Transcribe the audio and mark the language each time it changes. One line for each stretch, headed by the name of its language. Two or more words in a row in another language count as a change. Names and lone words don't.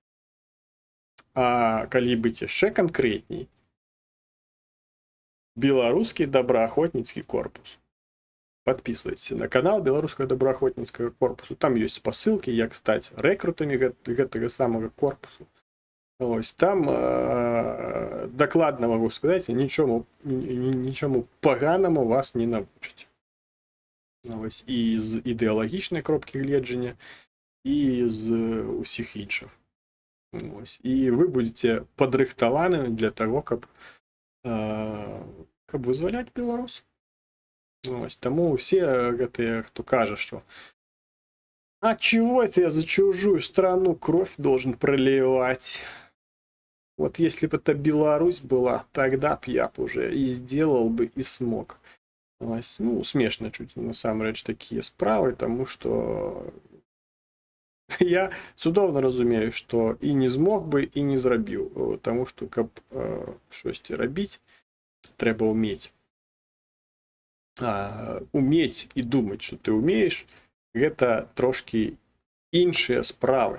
Belarusian: А калі быць яшчэ канкрэтней, беларускі добраахвотніцкі корпус.
Russian: Подписывайтесь на канал
Belarusian: Беларускага добраахвотніцкага корпусу. Там ёсць спасылкі, як стаць рэкрутамі гэтага самага корпусу.
Ukrainian: Ось там докладно
Russian: могу сказать,
Ukrainian: нічому поганому вас не навчать. Ось і з ідеологічної кропки гледжання, і з усіх інших. Ось. І ви будете падрыхтаванымі для того,
Belarusian: каб вызваляць Беларусь.
Russian: Ось.
Belarusian: Таму все гэтыя, хто кажа, што
Russian: а чего это я за чужую страну кровь должен проливать? Вот если бы это Беларусь была, тогда б я б уже и сделал бы, и смог.
Ukrainian: Ось.
Belarusian: Ну, смешно чуть насамрэч такія справы, таму што я цудоўна разумею, што і не змог бы, і не зрабіў, таму што каб штосьці рабіць, трэба ўмець. Умець і думаць, што ты ўмееш, гэта трошкі іншыя справы.